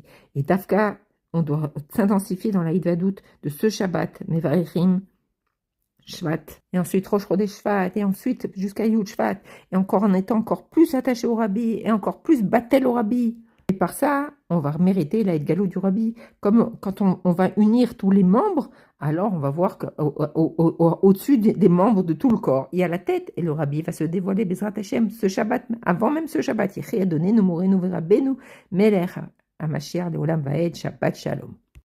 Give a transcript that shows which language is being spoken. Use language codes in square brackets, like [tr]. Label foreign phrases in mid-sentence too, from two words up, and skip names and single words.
[fr] Et Dafka, on doit s'intensifier dans la Hidvadut de ce Shabbat, Mevarechim, Shvat, et ensuite [he] ראש חודש שבט, [fr] et ensuite jusqu'à [he] יוד שבט, [fr] et encore en étant encore plus attaché au Rabbi, et encore plus battel au Rabbi. Et par ça, on va mériter la Galo du Rabbi. Comme quand on va unir tous les membres, alors on va voir qu'au-dessus des membres de tout le corps, il y a la tête, et le Rabbi va se dévoiler, [he] בעזרת השם, [fr] ce Shabbat, avant même ce Shabbat. [he] יחי אדוננו מורנו ורבנו מלך המשיח לעולם ועד, שבת שלום.